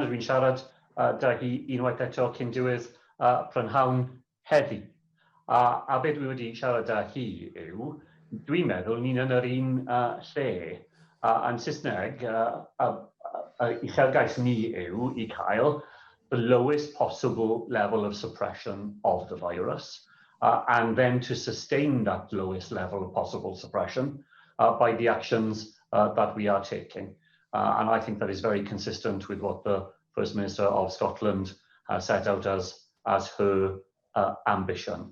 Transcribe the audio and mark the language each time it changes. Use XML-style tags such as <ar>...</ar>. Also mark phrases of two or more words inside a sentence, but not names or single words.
<cy>Dwi'n siarad da hi unwaith eto cyn diwedd prynhawn heddi. A beth dwi wedi siarad da hi yw, dwi'n meddwl ni'n yn yr un lle. Yn Saesneg, uchelgais ni yw i cael</cy> <en>the lowest possible level of suppression of the virus, and then to sustain that lowest level of possible suppression by the actions that we are taking. And I think that is very consistent with what the First Minister of Scotland has set out as as her ambition.</en>